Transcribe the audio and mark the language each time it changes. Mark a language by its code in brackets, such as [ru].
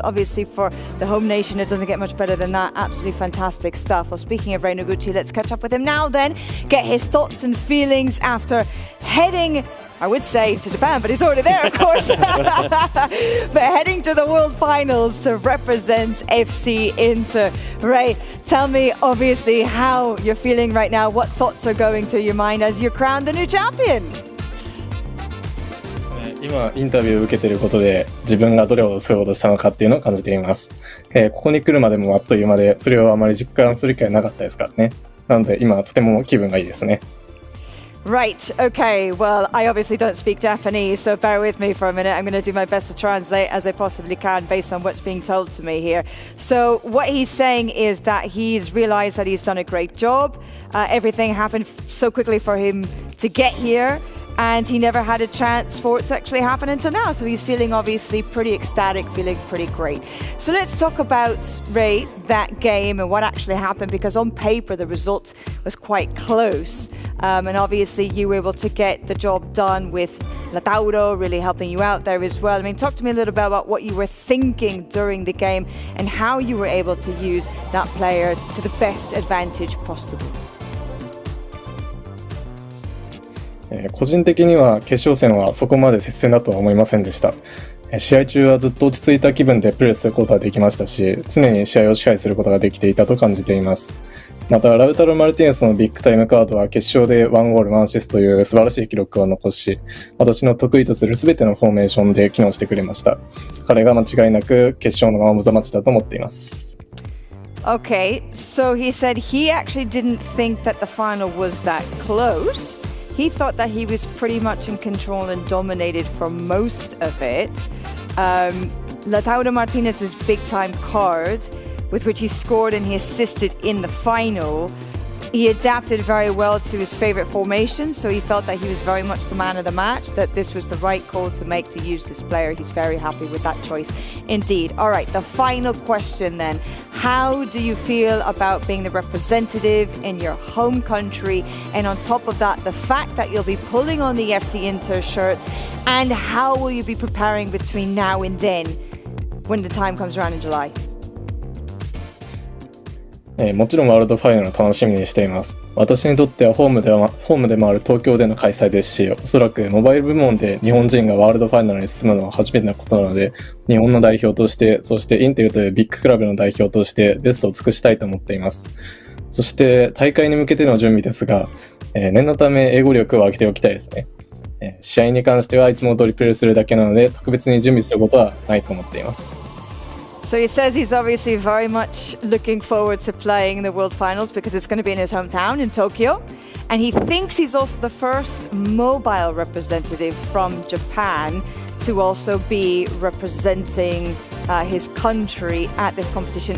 [en] Obviously, for the home nation, it doesn't get much better than that. Absolutely fantastic stuff. Well, speaking of Rei Noguchi, let's catch up with him now then, get his thoughts and feelings after heading, I would say, to Japan, but he's already there, of course. But heading to the World Finals to represent fcinter. Rei, tell me, obviously, how you're feeling right now. What thoughts are going through your mind as you're crowned the new champion? [ja] 今インタビューを受けていることで自分がどれほどすごいことしたのかっていうのを感じています。ここに来るまでもあっという間でそれをあまり実感する機会なかったですからね。なので今とても気分がいいですね。 [en] Right, okay, well, I obviously don't speak Japanese, so bear with me for a minute. I'm going to do my best to translate as I possibly can based on what's being told to me here. So what he's saying is that he's realized that he's done a great job. Everything happened so quickly for him to get here, and he never had a chance for it to actually happen until now. So he's feeling obviously pretty ecstatic, feeling pretty great. So let's talk about, Rei, that game and what actually happened, because on paper the result was quite close. And obviously you were able to get the job done with Lautaro really helping you out there as well. I mean, talk to me a little bit about what you were thinking during the game and how you were able to use that player to the best advantage possible. [ja] 個人的には決勝戦はそこまで接戦だとは思いませんでした。試合中はずっと落ち着いた気分でプレーすることができましたし、常に試合を支配することができていたと感じています。またラウタロ・マルティネスのビッグタイムカードは決勝で1ゴール1アシストという素晴らしい記録を残し、私の得意とする全てのフォーメーションで機能してくれました。彼が間違いなく決勝のマン・オブ・ザ・マッチだと思っています。 [en] Okay, so he said he actually didn't think that the final was that close. He thought that he was pretty much in control and dominated for most of it. Lautaro Martinez's big-time card, with which he scored and he assisted in the final, he adapted very well to his favorite formation, so he felt that he was very much the man of the match, that this was the right call to make to use this player. He's very happy with that choice indeed. All right, the final question then. How do you feel about being the representative in your home country? And on top of that, the fact that you'll be pulling on the FC Inter shirts, and how will you be preparing between now and then when the time comes around in July? [ja] もちろんワールドファイナルを楽しみにしています。私にとってはホームでもある東京での開催ですし、おそらくモバイル部門で日本人がワールドファイナルに進むのは初めてのことなので、日本の代表として、そしてインテルというビッグクラブの代表としてベストを尽くしたいと思っています。そして大会に向けての準備ですが、念のため英語力を上げておきたいですね。試合に関してはいつも通りプレーするだけなので、特別に準備することはないと思っています。 [en] So he says he's obviously very much looking forward to playing the World Finals because it's going to be in his hometown in Tokyo. And he thinks he's also the first mobile representative from Japan to also be representing his country at this competition.